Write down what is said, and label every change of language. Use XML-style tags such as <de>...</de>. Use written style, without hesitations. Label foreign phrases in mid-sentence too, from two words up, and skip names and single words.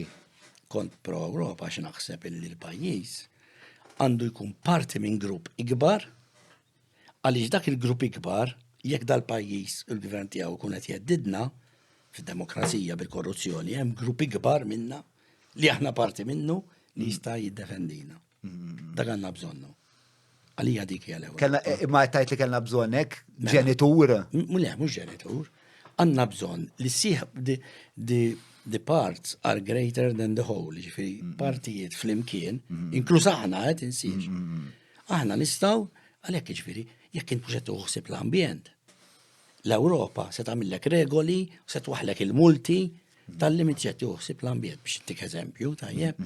<mt>Kont pro-Ewropa għax naħseb li l-pajjiż għandu jkun parti minn grupp ikbar għaliex dak il-grupp ikbar jekk dal-pajjiż u l-gvern tiegħu kun qed jeddidna fid-demokrazija bil-korruzzjoni hemm grupp ikbar minna li aħna parti minnu li jista' jiddefendina. Dak għandna bżonnu. Għalija dik hija l-Ewropa. Ma tajt li kellna bżonnek ġenitur. Le, mhux ġenitur. Għandna bżonn li</mt> <en>the parts are greater than the whole,</en> <mt>ġifieri partijiet flimkien, inkluż aħna qed insir. Aħna nistgħu għalhekk ġifieri jekk int mhux qed tuħsib l-ambjent. L-Ewropa se tagħmillek regoli, se twaħlek il-multi tal-limit qed tuħsib l-ambjent biex intik eżempju tajjeb.</mt>